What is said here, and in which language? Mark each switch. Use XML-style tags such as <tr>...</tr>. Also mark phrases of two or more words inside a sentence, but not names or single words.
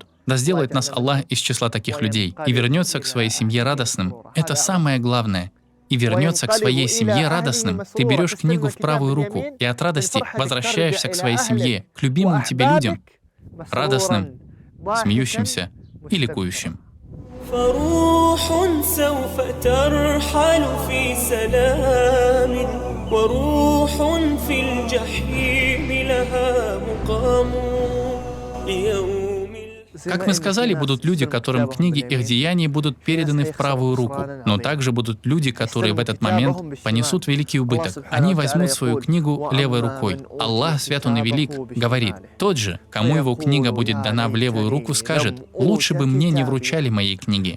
<ru>Да сделает нас Аллах из числа таких людей и вернется к своей семье радостным. Это самое главное. И вернется к своей семье радостным. Ты берешь книгу в правую руку и от радости возвращаешься к своей семье, к любимым тебе людям, радостным, смеющимся и ликующим.</ru> <ar>فروح سوف ترحل في سلام وروح في الجحيم لها مقام ليوم.</ar> <ru>Как мы сказали, будут люди, которым книги их деяний будут переданы в правую руку, но также будут люди, которые в этот момент понесут великий убыток. Они возьмут свою книгу левой рукой. Аллах, свят он и велик, говорит: «Тот же, кому его книга будет дана в левую руку, скажет: лучше бы мне не вручали моей книги».</ru>